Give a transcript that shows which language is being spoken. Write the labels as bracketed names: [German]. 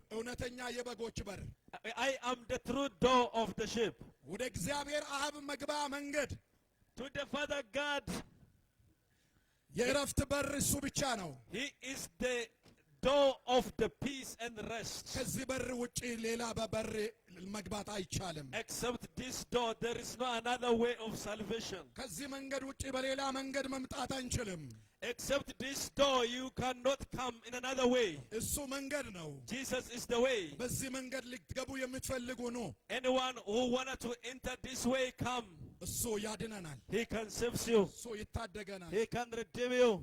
[Amharic] እውነተኛ የበጎች በር [English] I am the true door of the sheep. [Amharic] ወደ እግዚአብሔር አብ መግባ መንገድ [English] To the Father God, [Amharic] የእረፍት በር እሱ ብቻ ነው [English] He is the door of the peace and rest. [Amharic] ከዚህ በር ውጪ ሌላ በበር መግባት አይቻልም። [English] Except this door, there is no another way of salvation. [Amharic] ከዚህ መንገድ ውጪ በሌላ መንገድ መምጣት አንችልም። [English] Except this door, you cannot come in another way. [Amharic] እሱ መንገድ ነው። [English] Jesus is the way. [Amharic] በዚህ መንገድ ልትገቡ የምትፈልጉ ነው። [English] Anyone who wanted to enter this way, come. [Amharic] እሱ ያድነናል። [English] He can save you. [Amharic] እሱ ይታደገናል። [English] He can redeem you.